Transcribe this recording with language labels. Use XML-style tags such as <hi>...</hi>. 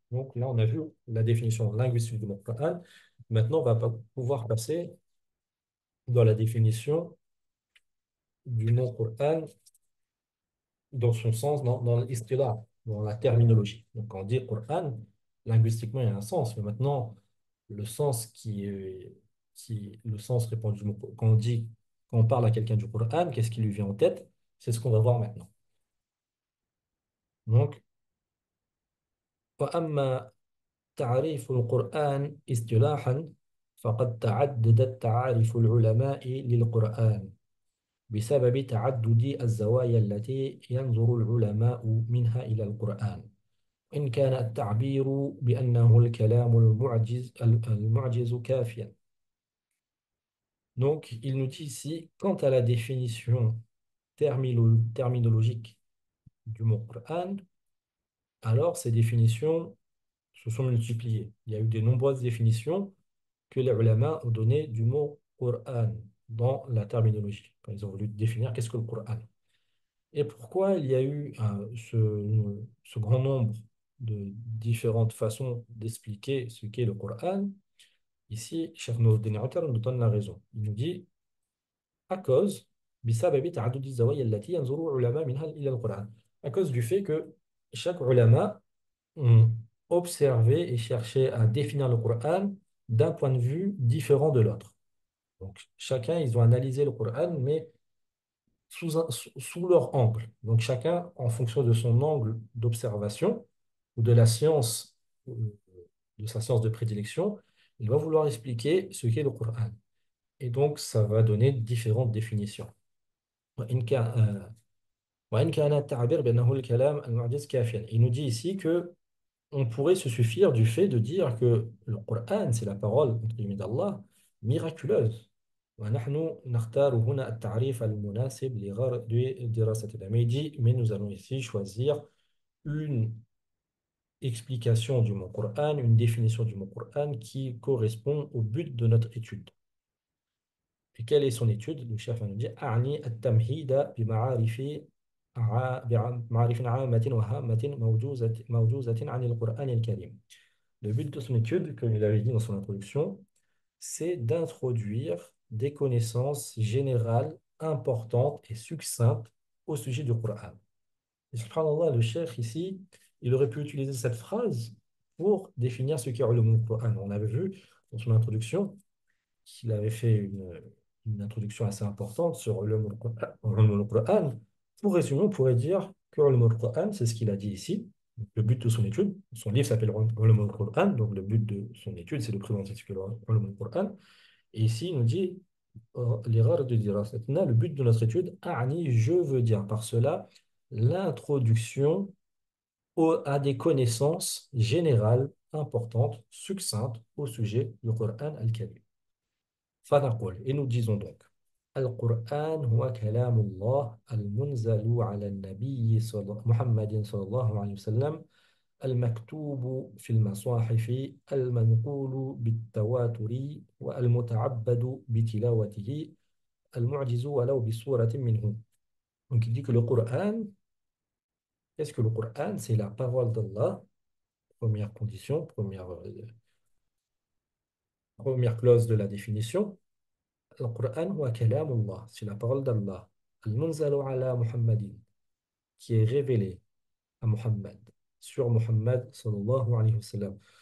<fr>Donc là, on a vu la définition linguistique du mot Coran. Maintenant, on va pouvoir passer dans la définition du mot Coran dans son sens, dans l'istilah, dans la terminologie. Donc, quand on dit Coran, linguistiquement, il y a un sens. Mais maintenant, le sens le sens répandu du mot, quand on parle à quelqu'un du Coran, qu'est-ce qui lui vient en tête? C'est ce qu'on va voir maintenant.</fr> <ar>Donc, وأما تعريف القرآن اصطلاحا فقد تعددت تعارف العلماء للقرآن بسبب تعدد الزوايا التي ينظر العلماء منها إلى القرآن إن كان التعبير بأنه الكلام المعجز كافيا.</ar> <fr>Donc, il nous dit ici, quant à la définition terminologique du mot Qur'an, alors ces définitions se sont multipliées. Il y a eu de nombreuses définitions que les ulama ont données du mot Qur'an dans la terminologie, quand ils ont voulu définir qu'est-ce que le Qur'an. Et pourquoi il y a eu ce grand nombre de différentes façons d'expliquer ce qu'est le Qur'an? Ici, Cheikh Noureddin Atar nous donne la raison. Il nous dit à cause</fr> <ar>بسبب تعدد الزوايا التي ينظر العلماء منها إلى القرآن.</ar> <fr>À cause du fait que chaque ulama ont observé et cherché à définir le Coran d'un point de vue différent de l'autre. Donc, chacun, ils ont analysé le Coran, mais sous leur angle. Donc, chacun, en fonction de son angle d'observation ou de la science, de sa science de prédilection, il va vouloir expliquer ce qu'est le Coran. Et donc, ça va donner différentes définitions.</fr> <ar>وإن كان وإن كان التعبير بأنه الكلام المعجز كافيا.</ar> <fr>Il nous dit ici que on pourrait se suffire du fait de dire que le Coran, c'est la parole entre guillemets d'Allah, miraculeuse.</fr> <ar>ونحن نختار هنا التعريف المناسب لغرض دراستنا.</ar> <fr>Mais il dit, mais nous allons ici choisir une explication du mot Coran, une définition du mot Coran qui correspond au but de notre étude. Et quelle est son étude? Le chef nous dit</fr> <ar>أعني التمهيد بمعارف عامة وهامة موجوزة عن القرآن الكريم.</ar> <fr>Le but de son étude, comme il avait dit dans son introduction, c'est d'introduire des connaissances générales, importantes et succinctes au sujet du Coran. Et subhanallah, le cheikh ici, il aurait pu utiliser cette phrase pour définir ce qu'est le Coran. On avait vu dans son introduction qu'il avait fait une introduction assez importante sur le Coran. Pour résumer, on pourrait dire que le Coran, c'est ce qu'il a dit ici. Le but de son étude, son livre s'appelle le Coran, donc le but de son étude, c'est de présenter ce que le Coran. Et ici, il nous dit l'erreur de dire le but de notre étude, je veux dire par cela l'introduction à des connaissances générales, importantes, succinctes au sujet du Coran al-Karim.</fr> <ar>فنقول</ar> <fr>et nous disons donc</fr> <ar>القرآن هو كلام الله المنزل على النبي محمد صلى الله عليه وسلم المكتوب في المصاحف المنقول بالتواتر والمتعبد بتلاوته المعجز ولو بصورة منه.</ar> <fr>Donc il dit que le Coran, est-ce que le Coran, c'est la parole d'Allah? Première condition, première clause de la définition.</fr> <ar>القرآن هو كلام الله,</ar> <fr>c'est la parole d'Allah.</fr> <ar>المنزل على محمد,</ar> <fr>qui est révélé à Muhammad, sur Muhammad sallallahu alayhi wa sallam.</fr>